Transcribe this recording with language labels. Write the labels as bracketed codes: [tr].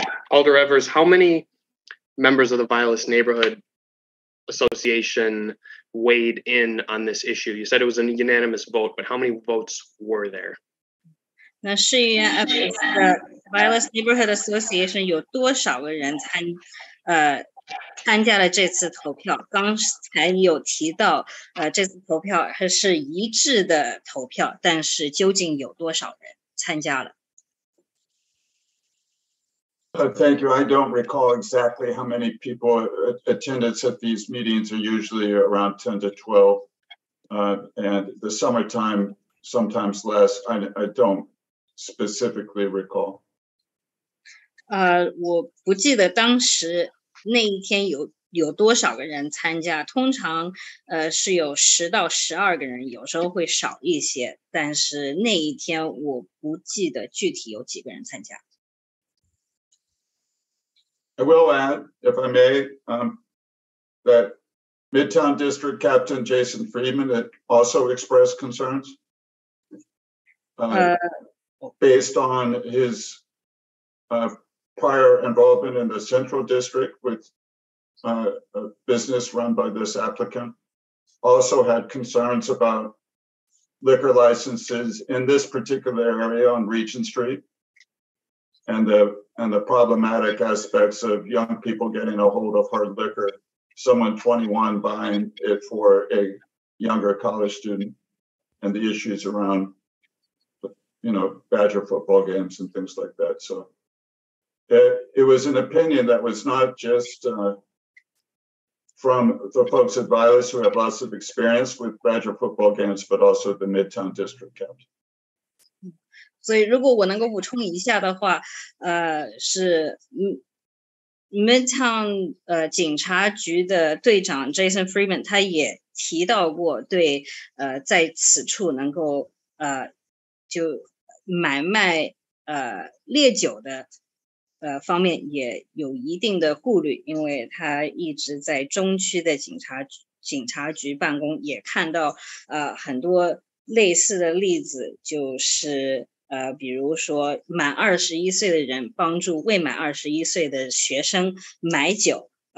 [en] Alder Evers, how many members of the Vilas Neighborhood Association weighed in on this issue? You said it was a unanimous vote, but how many votes were there? [zh] 那市议员 Evers 的 Vilas Neighborhood Association 有多少个人参加了这次投票？刚才有提到，这次投票还是一致的投票，但是究竟有多少人参加了？ [en] Thank you. I don't recall exactly how many people attendance at these meetings are usually around 10 to 12. And the summertime, sometimes less. I don't specifically recall. [zh] 我不记得当时那一天有多少个人参加，通常是有10到12个人，有时候会少一些，但是那一天我不记得具体有几个人参加。 [en] I will add, if I may, that Midtown District Captain Jason Friedman had also expressed concerns based on his prior involvement in the Central District with a business run by this applicant. Also had concerns about liquor licenses in this particular area on Regent Street. And the problematic aspects of young people getting a hold of hard liquor, someone 21 buying it for a younger college student, and the issues around, Badger football games and things like that. So it was an opinion that was not just from the folks at Vilas who have lots of experience with Badger football games, but also the Midtown District Captain. [zh] 所以如果我能够补充一下的话，是 Midtown 警察局的队长 Jason Freeman 他也提到过对在此处能够就买卖烈酒的方面也有一定的顾虑，因为他一直在中区的警察局办公，也看到很多类似的例子，就是比如说满21岁的人帮助未满21岁的学生买酒，